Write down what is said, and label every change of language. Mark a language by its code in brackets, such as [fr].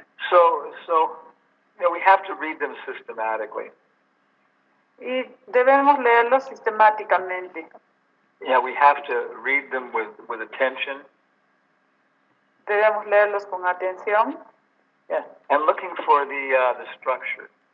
[en] So you know, we have to read them systematically. [es] Y debemos leerlos sistemáticamente. [en] Yeah, we have to read them with attention. [es] Debemos leerlos con atención. [en] Yeah, and looking for the structure.